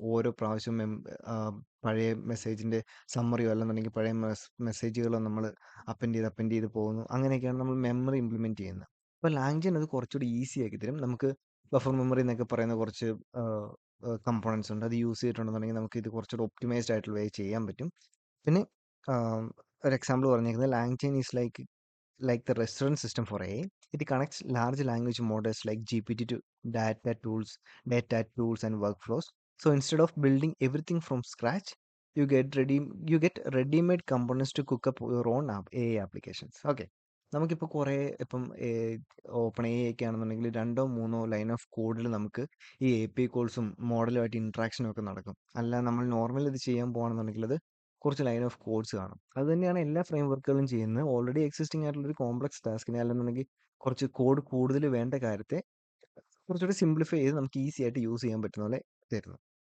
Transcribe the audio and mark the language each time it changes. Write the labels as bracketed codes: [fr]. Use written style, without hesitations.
[ml] ഓരോ പ്രാവശ്യവും പഴയ മെസ്സേജിൻ്റെ സമ്മറിയോ അല്ലെന്നുണ്ടെങ്കിൽ പഴയ മെസ്സേജുകളോ നമ്മൾ അപ്പൻഡ് ചെയ്ത് പോകുന്നു. അങ്ങനെയൊക്കെയാണ് നമ്മൾ മെമ്മറി ഇംപ്ലിമെൻറ്റ് ചെയ്യുന്നത്. അപ്പോൾ ലാംഗ്ജെയിൻ അത് കുറച്ചുകൂടി ഈസി ആക്കി തരും. നമുക്ക് ബഫർ മെമ്മറി എന്നൊക്കെ പറയുന്ന കുറച്ച് കമ്പോണൻസ് ഉണ്ട്. അത് യൂസ് ചെയ്തിട്ടുണ്ടെന്നുണ്ടെങ്കിൽ നമുക്ക് ഇത് കുറച്ചുകൂടി ഒപ്റ്റിമൈസ്ഡ് ആയിട്ടുള്ള വേ ചെയ്യാൻ പറ്റും. പിന്നെ ഒരു എക്സാമ്പിൾ പറഞ്ഞേക്കുന്നത് [en] LangChain is like the restaurant system for AI. It connects large language models like GPT to data tools, data tools and workflows. So instead of building everything from scratch, you get ready-made components to cook up your own AI applications. Okay. [ml] നമുക്കിപ്പോൾ കുറേ ഇപ്പം open A ഒക്കെ ആണെന്നുണ്ടെങ്കിൽ 2 3 line of കോഡിൽ നമുക്ക് ഈ API കോൾസും മോഡലുമായിട്ട് ഇൻട്രാക്ഷനും ഒക്കെ നടക്കും. അല്ല നമ്മൾ നോർമൽ ഇത് ചെയ്യാൻ പോകുകയാണെന്നുണ്ടെങ്കിൽ അത് കുറച്ച് ലൈൻ ഓഫ് കോഡ്സ് കാണും. അത് തന്നെയാണ് എല്ലാ ഫ്രെയിം വർക്കുകളും ചെയ്യുന്നത്. ഓൾറെഡി എക്സിസ്റ്റിംഗ് ആയിട്ടുള്ള ഒരു കോംപ്ലക്സ് ടാസ്കിനെ അല്ലെന്നുണ്ടെങ്കിൽ കുറച്ച് കോഡ് കൂടുതൽ വേണ്ട കാര്യത്തെ കുറച്ചുകൂടി സിംപ്ലിഫൈ ചെയ്ത് നമുക്ക് ഈസി ആയിട്ട് യൂസ് ചെയ്യാൻ പറ്റുന്ന പോലെ തരുന്നു.